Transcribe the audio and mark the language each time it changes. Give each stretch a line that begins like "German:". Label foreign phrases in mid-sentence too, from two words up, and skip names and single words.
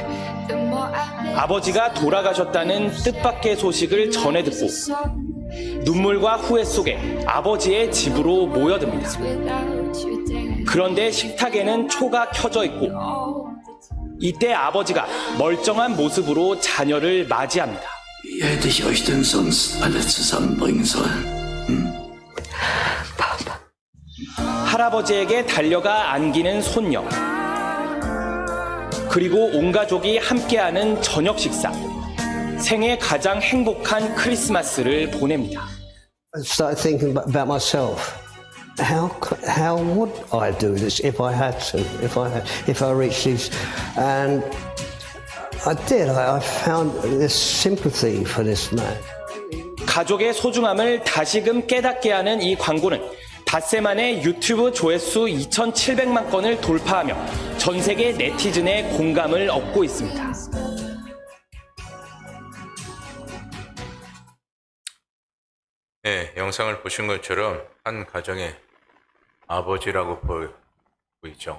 Korean: 아버지가 돌아가셨다는 뜻밖의 소식을 전해 듣고 눈물과 후회 속에 아버지의 집으로 모여듭니다. 그런데 식탁에는 초가 켜져 있고 이때 아버지가 멀쩡한 모습으로 자녀를 맞이합니다.
German: Wie hätte ich euch denn sonst alle zusammenbringen sollen?
Korean: 할아버지에게 달려가 안기는 손녀. 그리고 온 가족이 함께하는 저녁 식사. 생애 가장 행복한 크리스마스를 보냅니다.
English: I started thinking about myself. How would I do this if I had to? If I reached these, and I did. I found this sympathy for this man.
Korean: 가족의 소중함을 다시금 깨닫게 하는 이 광고는 닷새 만에 유튜브 조회수 2,700만 건을 돌파하며 전 세계 네티즌의 공감을 얻고 있습니다. 네, 영상을 보신 것처럼 한 가정의 아버지라고 보이죠.